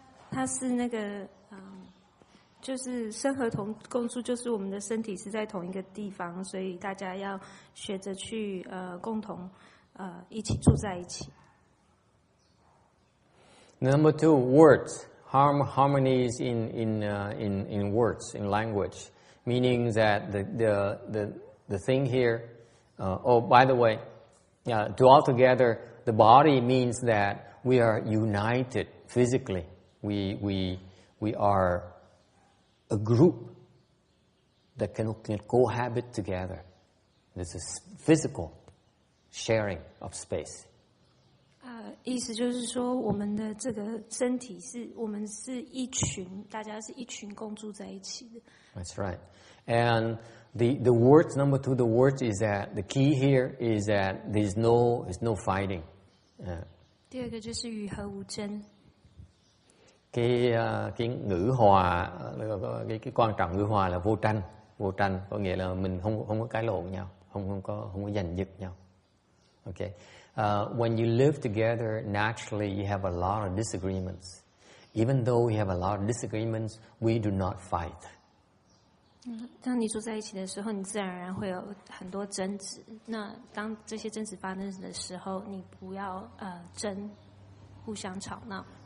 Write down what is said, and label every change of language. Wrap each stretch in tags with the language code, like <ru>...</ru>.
<zh>它是那个就是生和同共住，就是我们的身体是在同一个地方，所以大家要学着去共同一起住在一起。</zh> <en>Number 2, words. Harmonies in words, in language, meaning that the thing here. By the way, to all together, the body means that we are united physically. We are a group that can cohabit together. This is physical sharing of space.</en> <zh>意思就是说，我们的这个身体我们是一群，大家是一群共住在一起的。</zh> <en>That's right. And the words, number 2, the words is that the key here is that there's no fighting.</en> <zh>第二个就是与和无争。</zh> <vi>Cái ngữ hòa, cái quan trọng ngữ hòa là vô tranh, có nghĩa là mình không có cãi lộn nhau, không có giành giật nhau.</vi> <en>Okay. When you live together, naturally you have a lot of disagreements. Even though we have a lot of disagreements, we do not fight.</en> <zh>当你住在一起的时候，你自然而然会有很多争执。那当这些争执发生的时候，你不要争，互相吵闹。</zh>